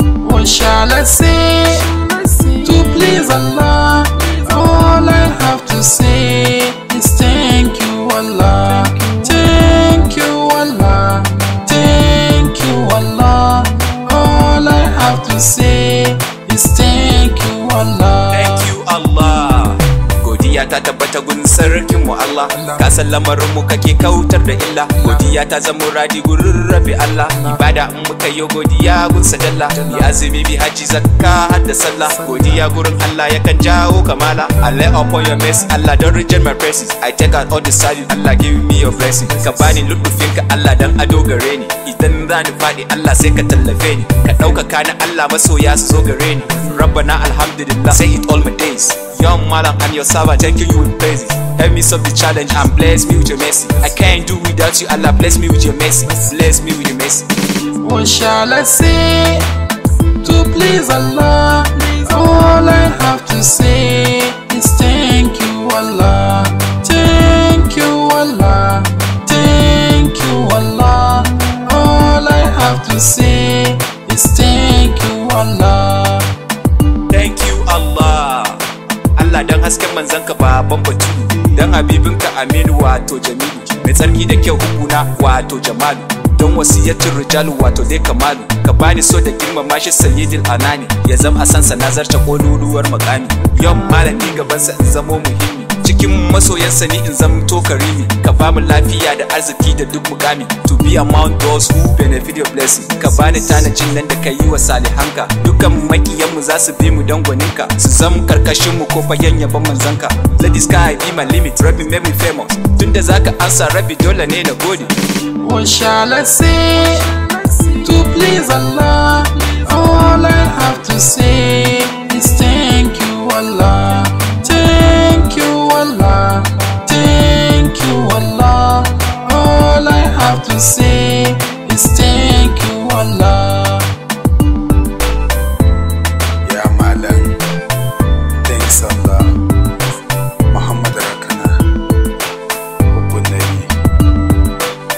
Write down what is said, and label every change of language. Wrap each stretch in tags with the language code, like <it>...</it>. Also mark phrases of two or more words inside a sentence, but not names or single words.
<en>What shall I say to please Allah? All I have to say is thank you, Allah. Thank you, Allah. Thank you, Allah. All I have to say is thank you, Allah. Thank you, Allah.</en> <ha>Godiya ta tabbata gun sarkin mu Allah. Ka san lamarin mu kake kautar da illa. Godiya ta zamo radi gurin Rabbi Allah. Ibada in muka yi godiya gun sa jalla. Bi azumi, bi haji, zakka har da sallah. Godiya gurin Allah yakan jawo kamala.</ha> <en>I lay upon your mercy, Allah, don't reject my praises. I take out all the side, Allah, give me your blessing.</en> <ha>Ka bani lutufin ka, Allah, dan ado gare ni. Idan za ni faɗi, Allah, sai ka tallafe ni. Ka ɗaukaka ni, Allah, masoya su zo gare ni.</ha> <ar>Rabbana alhamdulillah,</ar> <en>say it all my days. Young Malam, I'm your servant, thank you, you will praise it. Help me solve the challenge and bless me with your mercy. I can't do without you, Allah, bless me with your mercy. Bless me with your mercy. What shall I say to please Allah? All I have to say is thank you, Allah. Thank you, Allah. Thank you, Allah. All I have to say is thank you, Allah. Thank you, Allah.</en> <ha>Allah, dan hasken manzanka baban batu, dan habibinka Aminu wato Jamilu, mai tsarki da kyau hukuna wato Jamalu, dan wasiyatin rijalu wato dai Kamalu, ka bani so da girmama shi Sayyidul Anani, ya zama a sansa na zarce kololuwar makami. Yon malami gabansa in zamo muhimmi, cikin masoyansa ni in zamto karimi, ka bamu lafiya da arziki da duk mukami.</ha> <en>To be among those who benefit your blessing,</en> <ha>ka bani tanajin nan da ka yi wa salihanka. Dukan makiyanmu za su bi mu dan gwaninka, su zam karkashin mu ko fagen yabon manzanka.</ha> <en>Let the sky be my limit, Rabbi, make me famous.</en> <ha>Tunda zaka ansa, Rabbi, dole ne na gode.</ha> <en>What shall I say to please Allah? All I have to say is thank you, Allah. Thank you, Allah. Thank you, Allah. All I have to say is thank you, Allah. Ya Malam, thanks Allah.</en> <ha>Muhammad Rakana, Hukun Nabi.</ha>